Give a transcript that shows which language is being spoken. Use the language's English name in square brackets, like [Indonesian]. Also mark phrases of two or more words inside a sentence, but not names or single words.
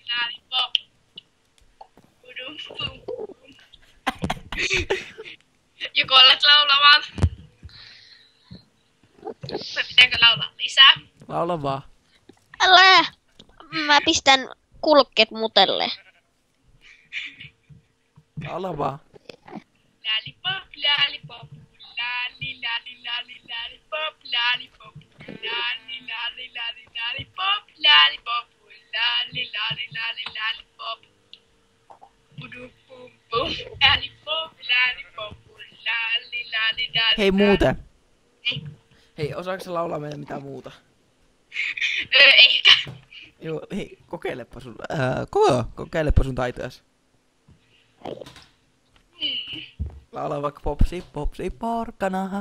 [Finnish] Joko alat laulamaan? Vai pitääkö laulaa lisää? Laula vaan. Älä! Mä pistän kulkkeet mutelle. Laula vaan. [English] Lollipop, lollipop, lolli, lolli, lolli, lollipop, lollipop, lolli, lolli, lolli, lollipop, lollipop, lolli, lolli, lolli, lollipop. Budum, bum, bum, lollipop, lollipop, lolli, lolli, lolli. [Finnish] Hei muuten. Ei. Hei, osaatko sä laulaa meille mitään muuta? Ehkä. Joo, hei, kokeilepa sun taitojas. Laula vaikka popsi, popsi, porkkana.